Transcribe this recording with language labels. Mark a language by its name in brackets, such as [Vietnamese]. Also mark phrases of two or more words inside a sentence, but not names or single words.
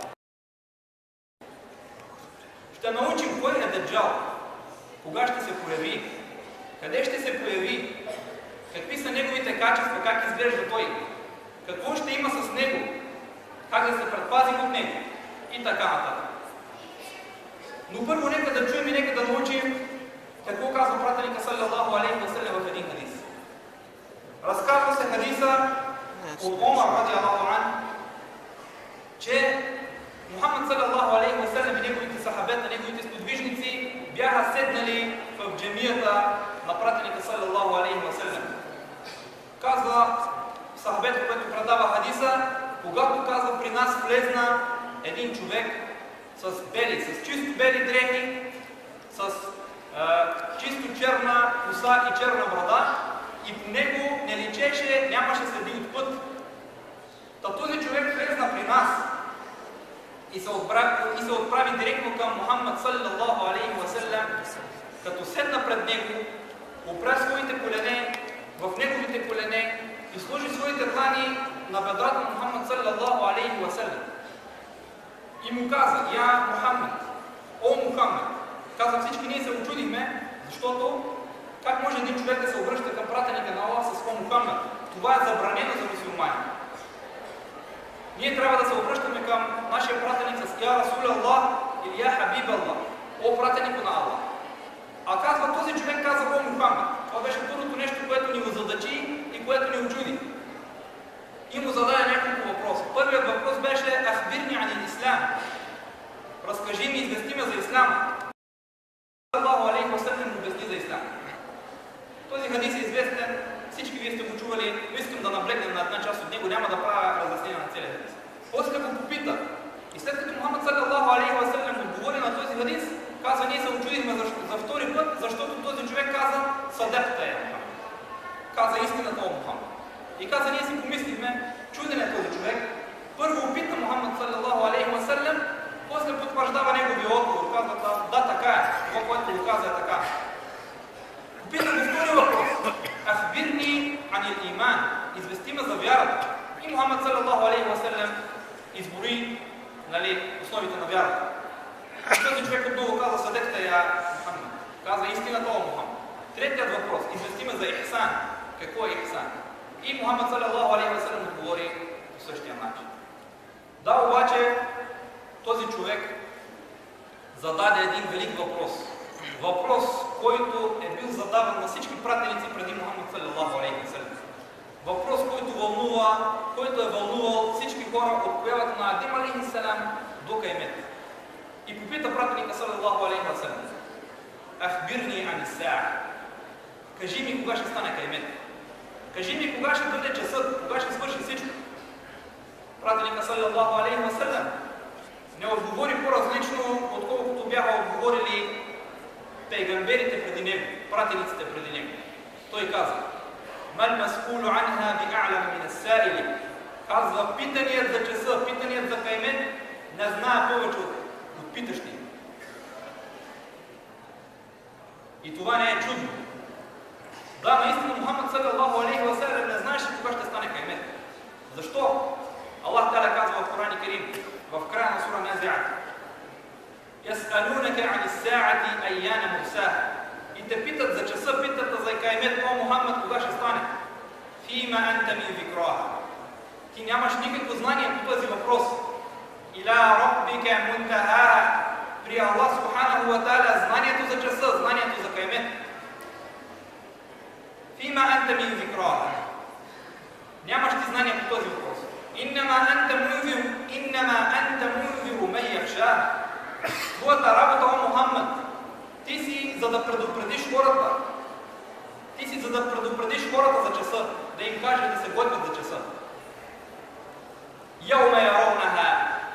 [Bulgarian] Ще научим кой е Деджал, кога ще се появи, къде ще се появи, какви са неговите качества, как изглежда той, какво ще има с него, как да се предпазим от него и така нататък. Но първо нека да чуем и нека да научим какво казва пратеника [Arabic] صلى الله عليه وسلم [Bulgarian] в един хадис. Разказва се хадиса от Омар [Arabic] رضي الله عن, [Bulgarian] че Мухаммад [Arabic] صلى الله عليه وسلم [Bulgarian] и неговите сахабета, неговите сподвижници бяха седнали в джамията на пратеника [Arabic] صلى الله عليه وسلم. [Bulgarian] Казва сахабето, който предава хадиса, когато казва при нас влезна един човек с чисто бели дрехи, с чисто черна коса и черна брада и по него не личеше, нямаше следи от път. Та този човек влезна при нас и се отправи директно към Мухаммад [Arabic] صلى الله عليه وسلم, [Bulgarian] като седна пред него, опря своите колене в неговите колене и сложи своите длани на бедрата на Мухаммад [Arabic] صلى الله عليه وسلم. [Bulgarian] И му каза: я Мухаммад, о Мухаммад, каза, всички ние се очудихме, защото как може един човек да се обръща към пратеника на Аллах с о Мухаммад? Това е забранено за мюсюлмани. Ние трябва да се обръщаме към нашия пратеник с [Arabic] يا رسول الله [Bulgarian] или [Arabic] يا حبيب الله, [Bulgarian] о пратенико на Аллах. А казва, този човек каза о Мухаммад. Това беше първото нещо, което ни озадачи и което ни очуди. И му зададе няколко въпроса. Първият въпрос беше: [Arabic] أخبرني عن الإسلام. [Bulgarian] Разкажи ми, извести ме за ислам. [Arabic] الله عليه وسلم [Bulgarian] му обясни за ислам. Този хадис е известен, всички вие сте го чували, но искам да наблегнем на една част от него, няма да правя разяснение на целия хадис. После го попита и след като Мухаммад [Arabic] صلى الله عليه وسلم [Bulgarian] отговори на този хадис, казва, ние се очудихме за втори път, защото този човек каза садекта е Мухаммад. Каза истината о Мухаммад. И каза, ние си помислихме, чуден е този човек. Първо опита Мухаммад [Arabic] صلى الله عليه وسلم, [Bulgarian] после потвърждава неговия отговор. Казва, да, така е. Това, което го каза, е така. Опита го втори въпрос. [Arabic] أخبرني عن الإيمان. [Bulgarian] Извести ме за вярата. И Мухаммад [Arabic] صلى الله عليه وسلم [Bulgarian] избори основите на вярата. Този човек отново каза [Arabic] صدقت يا محمد. [Bulgarian] Каза истината о Мухаммад. Третият въпрос. Извести ме за ихсан. Какво е ихсан? И Мухаммад [Arabic] صلى الله عليه وسلم [Bulgarian] отговори по същия начин. Да, обаче този човек зададе един велик въпрос. Въпрос, който е бил задаван на всички пратеници преди Мухаммад [Arabic] صلى الله عليه وسلم. [Bulgarian] Въпрос, който е вълнувал всички хора от появата на Адем [Arabic] عليه السلام [Bulgarian] до Каймет. И попита пратеника [Arabic] صلى الله عليه وسلم: أخبرني عن الساعة. [Bulgarian] Кажи ми кога ще стане Каймет. Кажи ми кога ще дойде часът, кога ще свърши всичко. Пратеника [Arabic] صلى الله عليه وسلم [Bulgarian] не отговори по-различно, отколкото бяха отговорили пейгамберите преди него, пратениците преди него. Той каза: [Arabic] ما المسؤول عنها بأعلم من السائل. [Bulgarian] Казва, питаният за часа, питаният за Каймет не знае повече от питащия. И това не е чудно. Да, наистина Мухаммад [Arabic] صلى الله عليه وسلم [Bulgarian] не знаеше кога ще стане Каймет. Защо? [Arabic] الله تعالى [Bulgarian] казва в [Arabic] قرآن كريم, [Bulgarian] в края на сура Нази'ат: [Arabic] يسألونك عن الساعة أيان مرساها. [Bulgarian] И те питат за часа, питат за Каймет, о Мухаммад, кога ще стане. [Arabic] فيم أنت من ذكراها. [Bulgarian] Ти нямаш никакво знание по този въпрос. [Arabic] إلى ربك منتهاها. [Bulgarian] При [Arabic] الله سبحانه وتعالى [Bulgarian] знанието за часа, знанието за Каймет. [Arabic] فيم أنت من ذكراها. [Bulgarian] Нямаш ти знание по този въпрос. [Arabic] إنما أنت منذر من يخشاها. [Bulgarian] Твоята работа, о Мухаммад, ти си за да предупредиш хората. Ти си за да предупредиш хората за часа, да им кажеш да се готвят за часа. [Arabic] يوم يرونها.